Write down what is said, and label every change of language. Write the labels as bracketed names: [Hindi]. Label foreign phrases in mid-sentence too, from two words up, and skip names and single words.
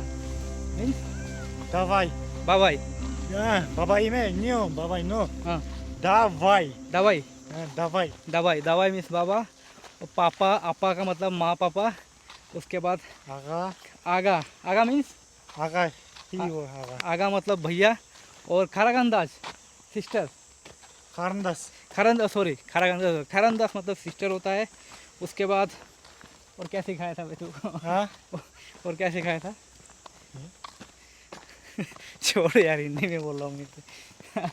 [Russian] Давай. [Kazakh] बाबाई, Бабай ме, [Russian] не, бабай, но. [Hindi] हाँ [Russian] Давай. [Hindi] दवाई, [Russian] Давай. [Hindi] दवाई दवाई मीन्स बाबा, और पापा आपा का मतलब माँ पापा, उसके बाद [Russian] Ага. [Hindi] आगा, आगा मीन्स [Russian] Ага. Пиво, ага. [Hindi] आगा मतलब भैया, और खारागंदाज सिस्टर, [Kazakh] Қарындас. [Hindi] खारंदाज मतलब सिस्टर होता है। उसके बाद और क्या सिखाया था भाई तू? हाँ? और क्या सिखाया था? छोड़ यार, हिंदी में बोल रहा हूँ मैं।